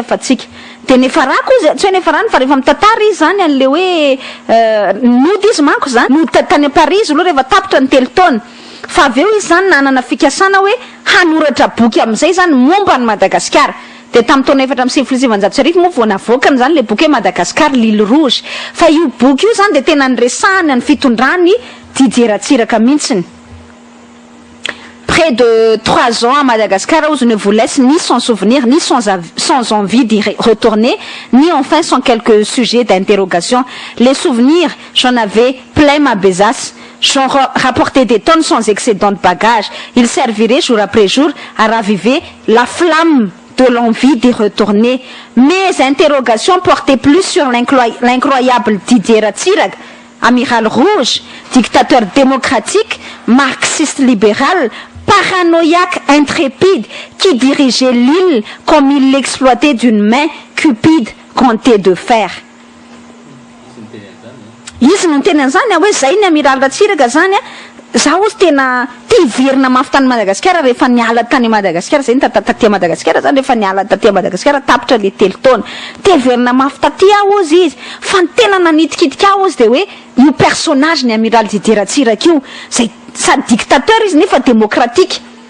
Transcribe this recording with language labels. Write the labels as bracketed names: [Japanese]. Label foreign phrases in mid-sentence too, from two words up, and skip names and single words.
[Malagasy] afatsika de nefa rako izy tsy hoe nefa rany fa rehefa mitantara izy zany an'le hoe nody izy manko zany nody tany a Paris aloha rehefa tapitra ny telo taona fa avy eo izy zany nanana fikasana hoe hanoratra boky amin'izay zany momba ny Madagasikara de tamin'ny taona 4 moa vao navoakany zany le boky hoe Madagascar l'île rouge fa io boky io zany de tena niresahany ny fitondrany dideratsiraka mihitsiny. [French] Près de 3 ans à Madagascar où je ne vous laisse ni sans souvenir ni sans envie d'y retourner ni enfin sans quelques sujets d'interrogation. Les souvenirs, j'en avais plein ma besace. J'en rapportais des tonnes sans excédent de bagages. Ils serviraient jour après jour à raviver la flamme de l'envie d'y retourner. Mes interrogations portaient plus sur l'incroyable Didier Ratsiraka, amiral rouge, dictateur démocratique, marxiste libéral, paranoïaque intrépide, qui dirigeait l'île comme il l'exploitait d'une main cupide comptait de fer. [Malagasy] Izy no teny an'izany hoe zay ny amiral Ratsiraka zany zaho ozy tena tiverina mafy tany Madagasikara rehefa niala tany Madagasikara zay taty Madagasikara zany rehefa niala taty Madagasikara tapitra le 3 taona tiverina mafy taty aho ozy izy fa ny tena nanitikitika aho ozy de hoe io personnage ny amiral Didier Ratsiraka io zay sady dictateur izy nefa démocratique